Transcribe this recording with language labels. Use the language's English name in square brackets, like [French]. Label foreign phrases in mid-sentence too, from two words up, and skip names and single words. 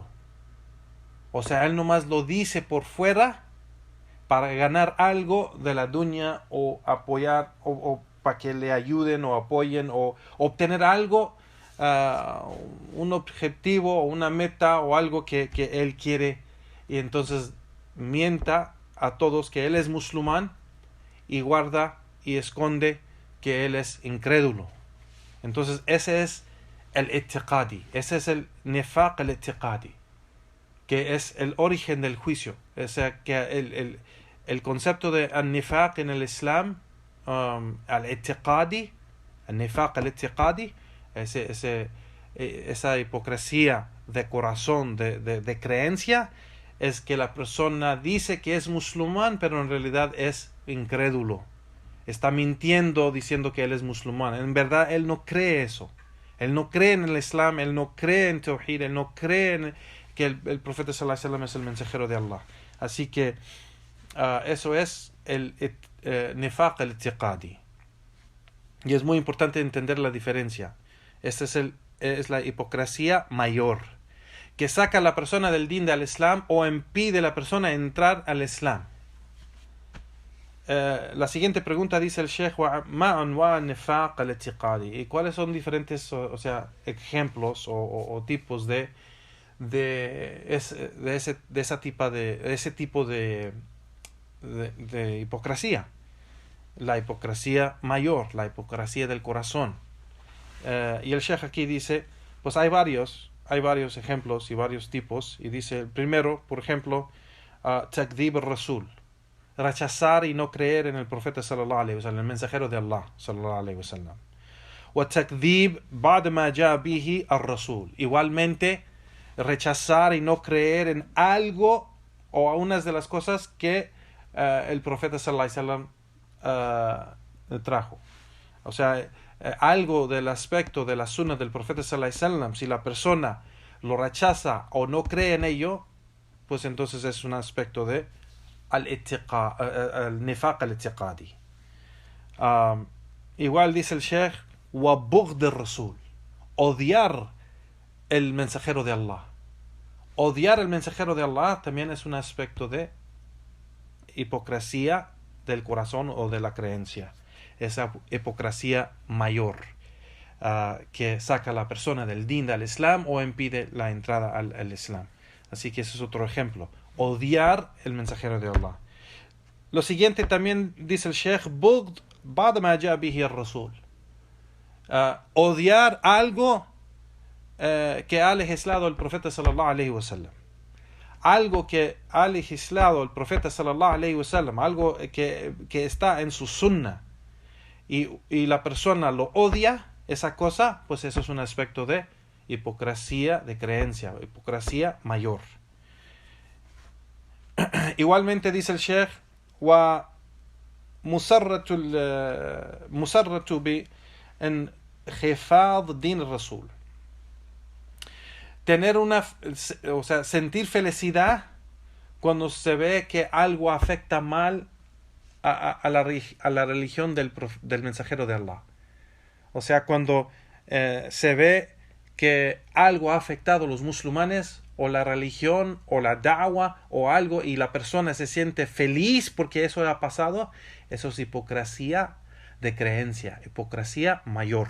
[Spanish] O sea, él nomás lo dice por fuera para ganar algo de la dunya, o apoyar, o para que le ayuden o apoyen, o obtener algo, un objetivo o una meta o algo que él quiere, y entonces mienta a todos que él es musulmán y guarda y esconde que él es incrédulo. Entonces ese es el i'tiqadi, ese es el [Arabic] النفاق الاعتقادي, [Spanish] que es el origen del juicio. O sea, que el concepto de al-nifaq en el Islam, [Arabic] الاعتقادي، النفاق الاعتقادي, [Spanish] esa hipocresía de corazón, de creencia, es que la persona dice que es musulmán, pero en realidad es incrédulo. Está mintiendo diciendo que él es musulmán. En verdad, él no cree eso. Él no cree en el Islam, él no cree en Tawhid, él no cree en que el profeta [Arabic] صلى الله عليه وسلم [Spanish] es el mensajero de Allah. Así que eso es el [Arabic] النفاق الاعتقادي. [Spanish] Y es muy importante entender la diferencia. Esta es la hipocresía mayor, que saca a la persona del din del Islam o impide a la persona entrar al Islam. La siguiente pregunta dice el Sheikh: [Arabic] ¿ما أنواع النفاق الاعتقادي? [Spanish] ¿Y cuáles son diferentes, ejemplos o tipos de ese tipo de hipocresía? La hipocresía mayor, la hipocresía del corazón. Y el Sheikh aquí dice, pues hay varios ejemplos y varios tipos. Y dice, el primero, por ejemplo, [Arabic] تكذيب الرسول, [Spanish] rechazar y no creer en el profeta [Arabic] صلى الله عليه وسلم, [Spanish] el mensajero de Allah [Arabic] صلى الله عليه وسلم. وتكذيب بعض ما جاء به الرسول, [Spanish] igualmente rechazar y no creer en algo o a unas de las cosas que el profeta [Arabic] صلى الله عليه وسلم [Spanish] trajo. O sea, algo del aspecto de la sunna del profeta [Arabic] صلى الله عليه وسلم, [Spanish] si la persona lo rechaza o no cree en ello, pues entonces es un aspecto de [Arabic] النفاق الاعتقادي. [Spanish] Igual dice el Sheikh, [Arabic] وبغض الرسول, [Spanish] odiar el mensajero de Allah. Odiar el mensajero de Allah también es un aspecto de hipocresía del corazón o de la creencia. Esa hipocresía mayor que saca a la persona del din del Islam o impide la entrada al Islam. Así que ese es otro ejemplo. Odiar el mensajero de Allah. Lo siguiente también dice el Sheikh, [Arabic] بغض بعض ما جاء به الرسول. [Spanish] Odiar algo que ha legislado el profeta [Arabic] صلى الله عليه وسلم. [Spanish] Algo que ha legislado el profeta [Arabic] صلى الله عليه وسلم, [Spanish] algo que está en su sunna, y la persona lo odia, esa cosa, pues eso es un aspecto de hipocresía de creencia, hipocresía mayor. Igualmente dice el Sheikh, [Arabic] والمسرة بانخفاض دين الرسول. [Spanish] Tener sentir felicidad cuando se ve que algo afecta mal a la religión del mensajero de Allah. O sea, cuando se ve que algo ha afectado a los musulmanes, o la religión, o la da'wa, o algo, y la persona se siente feliz porque eso ha pasado, eso es hipocresía de creencia, hipocresía mayor.